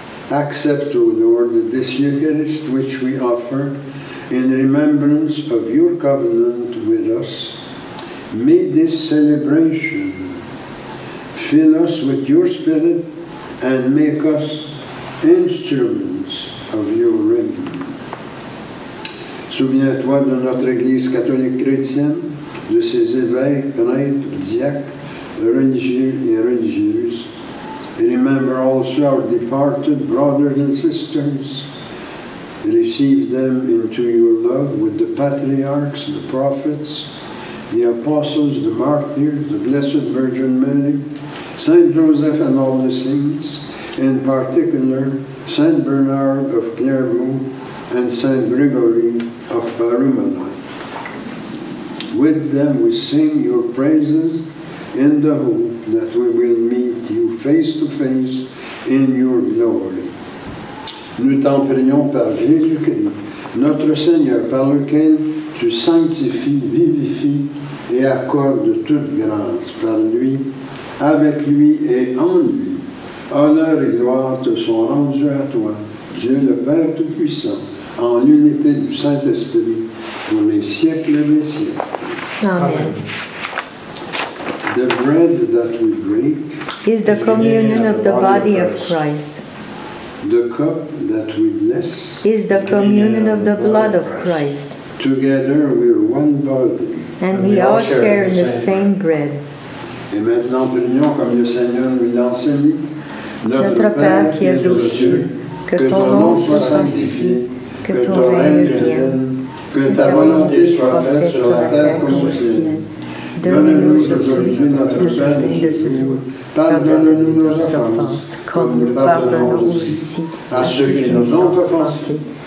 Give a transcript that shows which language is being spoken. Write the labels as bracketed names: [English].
[English] Accept, O Lord, this Eucharist which we offer in remembrance of your covenant with us. May this celebration fill us with your Spirit and make us instruments of your reign. [French] Souviens-toi de notre Église catholique chrétienne, de ses évêques, prêtres, diacres, religieux et religieuses. [English] Remember also our departed brothers and sisters. Receive them into your love with the patriarchs, the prophets, the apostles, the martyrs, the Blessed Virgin Mary, Saint Joseph and all the saints, in particular Saint Bernard of Clairvaux and Saint Gregory of Parumala. With them we sing your praises in the hope that we will meet you face to face in your glory. [French] Nous t'en prions par Jésus-Christ, notre Seigneur, par lequel tu sanctifies, vivifies et accordes toute grâce par lui, avec lui et en lui. Honneur et gloire te sont rendus à toi, Dieu le Père Tout-Puissant, en l'unité du Saint-Esprit, pour les siècles des siècles. Amen. [English] The bread that we break Is the communion of the body of Christ. The cup that we bless, Is the communion of the blood of Christ. together we're one body. And we all share in the same bread. [French] Et maintenant, prions comme le Seigneur nous l'a enseigné. Notre Père qui es aux cieux, que ton nom soit sanctifié, que ton règne vienne, que ta volonté soit faite sur la terre comme au ciel. Donne-nous aujourd'hui notre pain de ce jour. Pardonne-nous nos offenses, comme nous pardonnons aussi à ceux qui nous ont offensés.